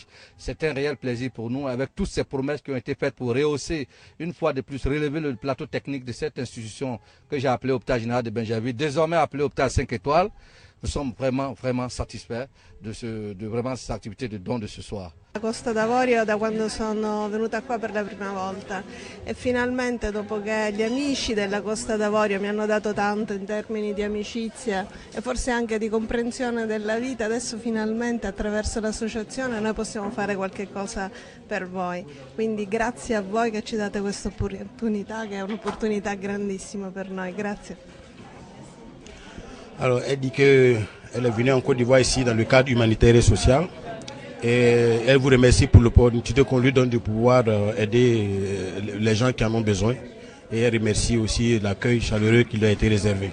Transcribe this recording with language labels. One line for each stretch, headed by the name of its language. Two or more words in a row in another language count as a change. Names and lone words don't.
French: C'est un réel plaisir pour nous, avec toutes ces promesses qui ont été faites pour rehausser, une fois de plus, relever le plateau technique de cette institution que j'ai appelée Hôpital Général de Bingerville, désormais appelée Hôpital 5 étoiles. Nous sommes vraiment satisfaits de vraiment cette activité de don de ce soir.
Italian: A Costa d'Avorio da quando sono venuta qua per la prima volta e finalmente dopo che gli amici della Costa d'Avorio mi hanno dato tanto in termini di amicizia e forse anche di comprensione della vita, adesso finalmente attraverso l'associazione noi possiamo fare qualche cosa per voi. Quindi grazie a voi che ci date questa opportunità, che è un'opportunità grandissima per noi. Grazie.
French: Alors, elle dit qu'elle est venue en Côte d'Ivoire ici dans le cadre humanitaire et social. Et elle vous remercie pour l'opportunité qu'on lui donne de pouvoir aider les gens qui en ont besoin. Et elle remercie aussi l'accueil chaleureux qui lui a été réservé.